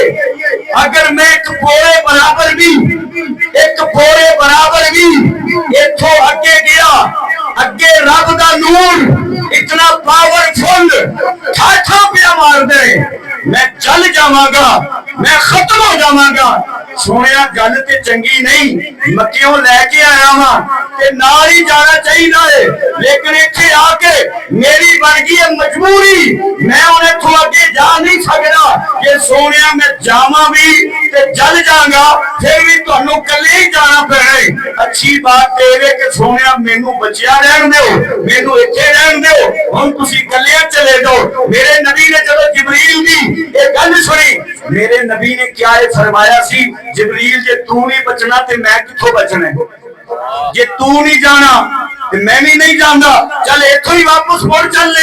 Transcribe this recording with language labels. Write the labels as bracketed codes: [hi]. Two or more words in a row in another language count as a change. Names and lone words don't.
[pa] اگر میں ایک پورے برابر بھی ایتھوں اگے گیا, اگے رب دا نور اتنا پاورفل ٹھاٹھا پیا مار دے, میں جل جاواں گا, میں ختم ہو جاواں گا. سونیا گل تے چنگی نہیں, مکیوں لے کے آیا ہاں تے نال ہی جانا چاہیے, لیکن ایتھے آ کے میری بن گئی ہے مجبوری. میں ہن ایتھوں اگے جا نہیں سکتا، یے سونیا میں جاواں بھی تے جل جاؤں گا، پھر بھی تہانوں کلّے ہی جانا پینا. اچھی بات یے ہے کہ سونیا مینوں بچیا رہن دو، مینوں ایتھے رہن دو، ہن تسیں کلّے چلے جاؤ. میرے نبی نے جب جبریل دی یے گل سنی، میرے نبی نے کیا یے فرمایا سی، جبریل جے تو نہیں بچنا تے میں کتھوں بچنا، جے تو نہیں جانا تو میں بھی نہیں جانتا، چل ایتھوں ہی واپس مڑ چلنے.